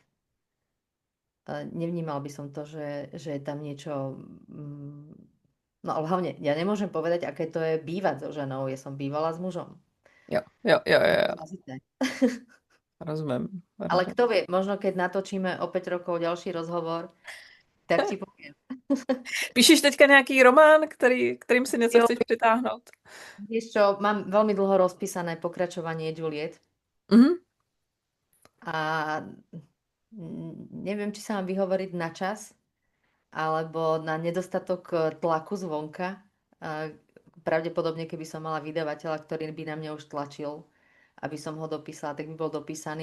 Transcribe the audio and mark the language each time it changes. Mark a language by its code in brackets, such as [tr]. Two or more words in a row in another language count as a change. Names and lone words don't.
[sk] Nevnímal by som to, že je tam niečo... No ale hlavne, ja nemôžem povedať, aké to je bývať so ženou. Ja som bývala s mužom. [cs] Jo, jo, jo, jo, [sk] Je to [cs] jo. [sk] zazité. [cs] Rozumím. [sk] Ale [cs] rozumím. [sk] kto vie, možno keď natočíme o 5 rokov ďalší rozhovor, tak ti poviem. [cs] Píšeš teďka nějaký román, kterým si něco [sk] Jo, [cs] chceš přitáhnout? [sk] vieš čo, mám veľmi dlho rozpísané pokračovanie Juliet Mhm. a neviem, či sa mám vyhovoriť na čas, alebo na nedostatok tlaku zvonka. Pravdepodobne, keby som mala vydavateľa, ktorý by na mňa už tlačil, aby som ho dopísala, tak by bol dopísaný.